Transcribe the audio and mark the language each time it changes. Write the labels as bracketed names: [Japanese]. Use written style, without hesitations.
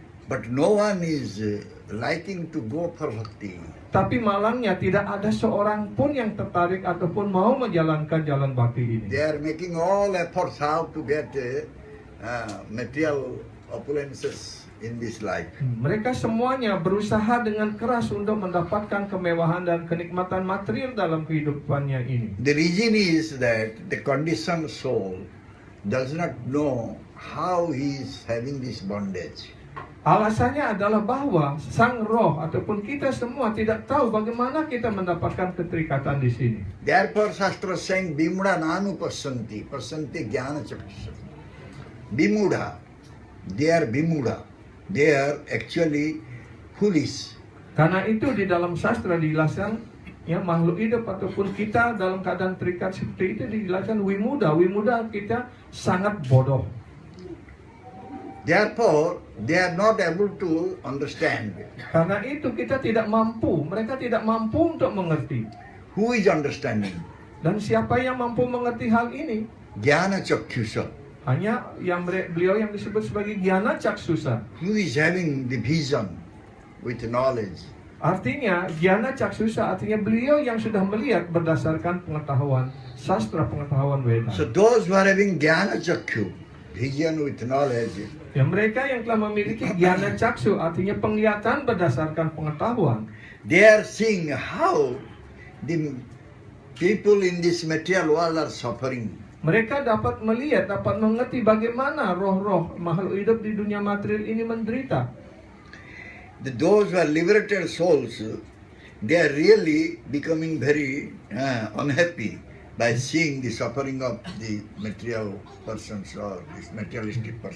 [English] But no one is liking to go for bhakti. [Indonesian] Tapi malangnya tidak ada seorang pun yang tertarik ataupun mau menjalankan jalan bakti ini. [English] They are making all efforts how to get material opulences in this life. [Indonesian] Mereka semuanya berusaha dengan keras untuk mendapatkan kemewahan dan kenikmatan material dalam kehidupannya ini. [English] The reason is that the conditioned soul does not know how he is having this bondage. [Indonesian] Alasannya adalah bahwa sang roh ataupun kita semua tidak tahu bagaimana kita mendapatkan keterikatan di sini. [English] Therefore, Shastra saying, [Sanskrit] Bimudha nanu pasyanti, pasyanti jnana chakshusha. [English] Bimudha, they are Bimudha. They are actually foolish. [Indonesian] Karena itu di dalam sastra dijelaskan, ya, makhluk hidup ataupun kita dalam keadaan terikat seperti itu dijelaskan wimuda. Wimuda kita sangat bodoh. [English] Therefore, they are not able to understand. [Indonesian] Karena itu kita tidak mampu, mereka tidak mampu untuk mengerti. [English] Who is understanding? [Indonesian] Dan siapa yang mampu mengerti hal ini? [Sanskrit] Jnana chakshusha. [Indonesian] Hanya yang beliau yang disebut sebagai Jnana Caksusa. [English] Who is having the vision with knowledge? [Indonesian] Artinya, Jnana Caksusa artinya beliau yang sudah melihat berdasarkan pengetahuan, sastra pengetahuan Weda. [English] So those who are having Jnana Chakyu, vision with knowledge, [Indonesian] Ya, mereka yang telah memiliki Jnana Caksu artinya penglihatan berdasarkan pengetahuan. [English] they are seeing how the people in this material world are suffering. [Indonesian] Mereka dapat melihat, dapat mengerti bagaimana roh-roh makhluk hidup di dunia material ini menderita. [English] Those who are liberated souls, they are really becoming very unhappy by seeing the suffering of the material persons or this materialistic person.